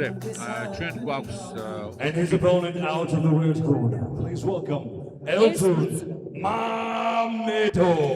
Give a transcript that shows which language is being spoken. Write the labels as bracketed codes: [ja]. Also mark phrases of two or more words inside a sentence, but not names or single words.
[ka] ჩვენ გვაქვს [en] And his opponent out of the red corner. Please welcome Eltun Mamedov.